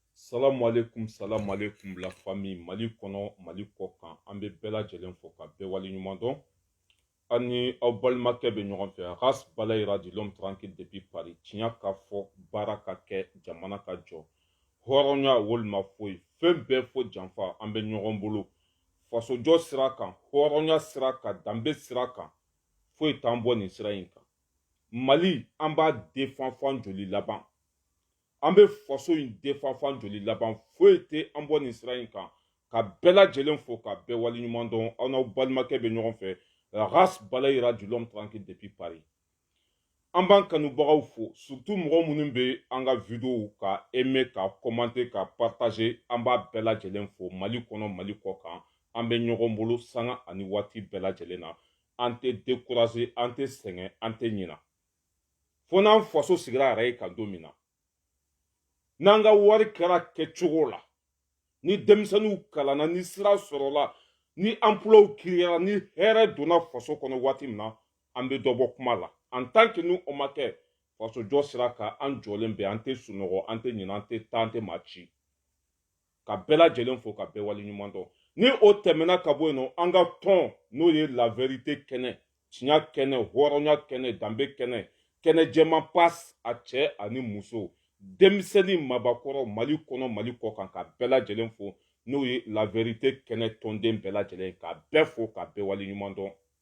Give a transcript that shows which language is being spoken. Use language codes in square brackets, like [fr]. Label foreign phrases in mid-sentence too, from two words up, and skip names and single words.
[ar] سلام عليكم [fr] la famille [bm] Mali kono Mali kokan an bɛ bɛɛ lajɛlen fo ka bɛɛ waleɲuman dɔn an ni aw balimakɛ bɛ ɲɔgɔn fɛ race balayira [fr] de l'homme tranquille depuis Paris [bm] tiɲɛ ka fɔ baara ka kɛ jamana ka jɔ hɔrɔnya walima foyi fɛn bɛɛ fo janfa an bɛ ɲɔgɔn bolo fasojɔ sira kan hɔrɔnya sira kan danbe sira kan foyi t'an bɔ nin sira in kan Mali an b'a defanfan joli laban an bɛ faso in defanfan joli laban foyi tɛ an bɔ nin sira in kan ka bɛɛ lajɛlen fo ka bɛɛ waleɲuman dɔn aw n'aw balimakɛ bɛ ɲɔgɔn fɛ race balayira [fr] du l'homme tranquille depuis Paris [bm] an b'an kanubagaw fo surtout mɔgɔ minnu bɛ an ka vidéo ka aimer ka commenter ka partager an b'a bɛɛ lajɛlen fo Mali kɔnɔ Mali kɔ kan an bɛ ɲɔgɔn bolo sanga ani waati bɛɛ lajɛlen na an tɛ décourager an tɛ sɛgɛn an tɛ ɲinɛ fo n'an faso sigira yɛrɛ ye kan don min na n'an ka wari kɛra kɛcogo la ni denmisɛnninw kalanna ni sira sɔrɔla ni emploi kiriyara ni hɛrɛ donna faso kɔnɔ waati min na an bɛ dɔ bɔ kuma la [fr] en tant que [bm] ni o ma kɛ fasojɔ sira kan an jɔlen bɛ an tɛ sunɔgɔ an tɛ ɲinɛ an tɛ taa an tɛ maa ci ka bɛɛ lajɛlen fo ka bɛɛ waleɲuman dɔn ni o tɛmɛna ka bɔ yen nɔ an ka tɔn n'o ye [fr] la vérité [bm] kɛnɛ tiɲɛ kɛnɛ hɔrɔnya kɛnɛ danbe kɛnɛ kɛnɛ jɛman passe a cɛ ani muso denmisɛnnin mabakɔrɔ Mali kɔnɔ Mali kɔ kan ka bɛɛ lajɛlen fo n'o ye [fr] la vérité [bm] kɛnɛ tɔnden bɛɛ lajɛlen ka bɛɛ fo ka bɛɛ waleɲuman dɔn